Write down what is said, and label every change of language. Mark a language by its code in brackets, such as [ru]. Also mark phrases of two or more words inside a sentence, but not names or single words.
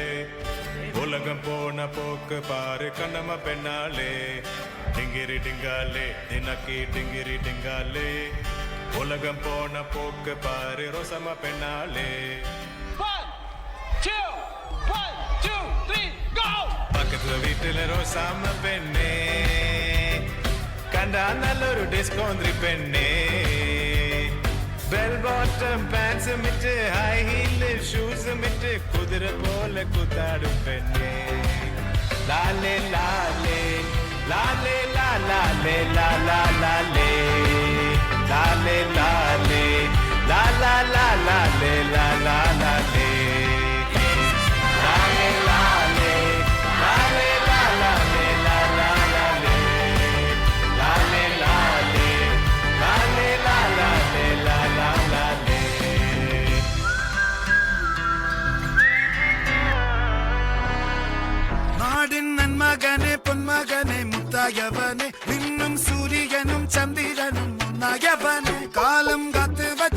[ta] உலகம் போன போக்கு பாரு கண்ணம்மா பெண்ணாலே டிங்கிரி டிங்காலே தினக்கி டிங்கிரி டிங்காலே உலகம் போன போக்கு பாரு ரோசம்மா பெண்ணாலே [en] 1 2 3 go [ta] பக்கத்துல வீட்டுல ரோசாம பெண்ணே கண்டா நல்லொரு டிஸ்கோந்திரி பெண்ணே [en] Bell bottom pants [ta] mitte, [en] high heel shoes [ta] mitte, குத்ரா போலே கூடாது பெண்ணே. Lale lale, lale la lale la la lale, lale lale, la la la lale la la lale, lale lale, lale la lale la la lale, lale lale, lale la lale la. [ml] നാടിൻ നന്മകനെ പൊന്മകനെ മുത്തായവനെ നിന്നും സൂര്യനും ചന്ദ്രനും ഒന്നായവനെ കാലം കാത്ത് വച്ച